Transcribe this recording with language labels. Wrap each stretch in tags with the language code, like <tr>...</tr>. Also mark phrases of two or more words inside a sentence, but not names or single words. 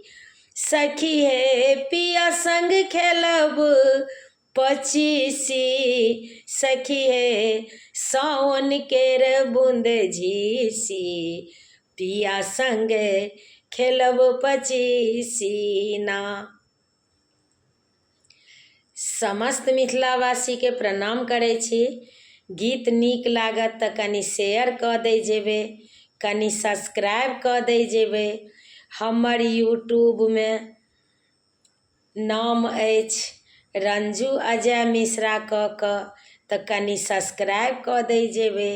<mai>सखी हे पिया संग खेलब पचीसी। सखी हे सावन केर बूंद झीसी। पिया संग खेलब पचीसी ना। समस्त मिथिलावासी के प्रणाम करै छी। गीत नीक लागत तऽ कनि शेयर कऽ दै जेबै, कनि सब्सक्राइब कऽ दै जेबै। हमर यूट्यूबमे नाम अछि रंजू अजय मिश्रा कऽ कऽ, तऽ कनि सब्सक्राइब कऽ दै जेबै।</mai>